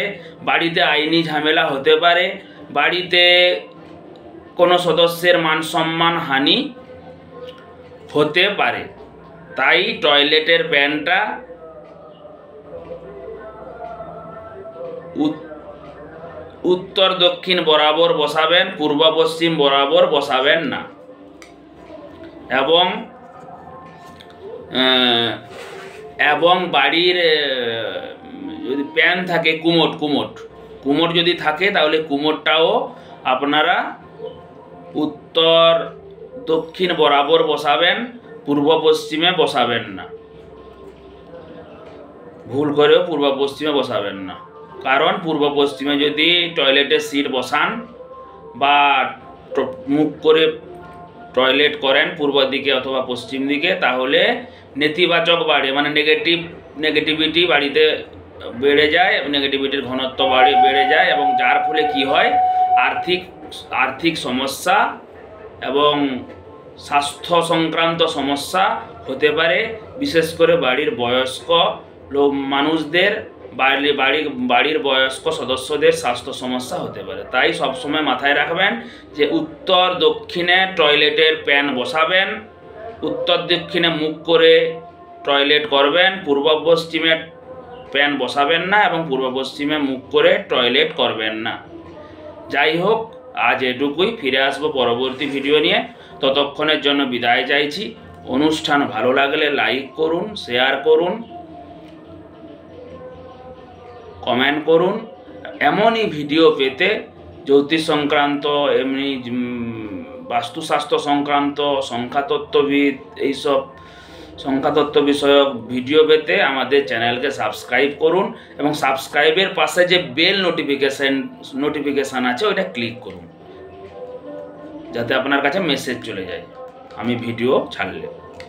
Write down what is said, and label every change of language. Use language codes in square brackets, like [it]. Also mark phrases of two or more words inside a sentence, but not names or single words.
[bn] বাড়িতে আইনি ঝামেলা হতে পারে। বাড়িতে কোনো সদস্যের মান সম্মান হানি হতে পারে। তাই টয়লেটের প্যানটা উত্তর দক্ষিণ বরাবর বসাবেন, পূর্ব পশ্চিম বরাবর বসাবেন না। এবং বাড়ির যদি প্যান থাকে কমোড যদি থাকে তাহলে কমোডটাও আপনারা উত্তর দক্ষিণ বরাবর বসাবেন, পূর্ব পশ্চিমে বসাবেন না। ভুল করেও পূর্ব পশ্চিমে বসাবেন না। কারণ পূর্ব পশ্চিমে যদি টয়লেটে সিট বসান বা মুখ করে টয়লেট করেন পূর্ব দিকে অথবা পশ্চিম দিকে তাহলে নেতিবাচক বাড়ে মানে নেগেটিভিটি বাড়িতে বেড়ে যায়, নেগেটিভিটির ঘনত্ব বেড়ে যায় এবং যার ফলে কী হয় আর্থিক সমস্যা এবং স্বাস্থ্য সংক্রান্ত সমস্যা হতে পারে। বিশেষ করে বাড়ির বয়স্ক লোক মানুষদের বাড়ির বয়স্ক সদস্যদের স্বাস্থ্য সমস্যা হতে পারে। তাই সব সময় মাথায় রাখবেন যে উত্তর দক্ষিণে টয়লেটের প্যান বসাবেন, উত্তর দক্ষিণে মুখ করে টয়লেট করবেন, পূর্ব পশ্চিমে প্যান বসাবেন না এবং পূর্ব পশ্চিমে মুখ করে টয়লেট করবেন না। যাই হোক আজ এটুকুই। ফিরে আসবো পরবর্তী ভিডিও নিয়ে। ততক্ষণের জন্য বিদায় চাইছি। অনুষ্ঠান ভালো লাগলে লাইক করুন, শেয়ার করুন, কমেন্ট করুন। এমনই ভিডিও পেতে জ্যোতিষ সংক্রান্ত এমনি বাস্তুশাস্ত্র সংক্রান্ত সংখ্যাতত্ত্ববিদ এইসব সংখ্যাতত্ত্ব বিষয়ক ভিডিও পেতে আমাদের চ্যানেলকে সাবস্ক্রাইব করুন এবং সাবস্ক্রাইবের পাশে যে [en] bell notification [bn] আছে ওইটা ক্লিক করুন যাতে আপনার কাছে মেসেজ চলে যায় আমি ভিডিও ছাড়লে।